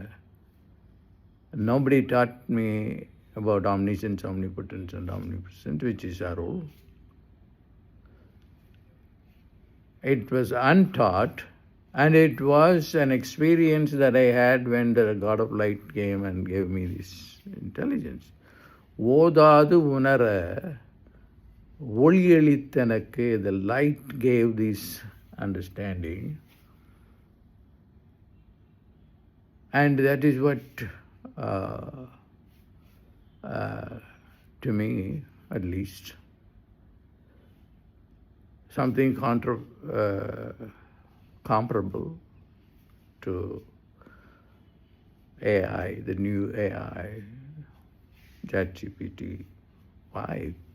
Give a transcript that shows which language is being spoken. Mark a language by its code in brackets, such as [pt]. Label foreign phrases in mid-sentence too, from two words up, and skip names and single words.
[en] Nobody taught me about omniscience, omnipotence, and omnipresence, which is Arul. it was untaught, and it was an experience that I had when the God of Light came and gave me this intelligence. [ta] ஓதாது உணர அளித்தெனக்கு, [en] the light gave this understanding. And that is what, to me at least, something comparable to AI, the new AI, ChatGPT5.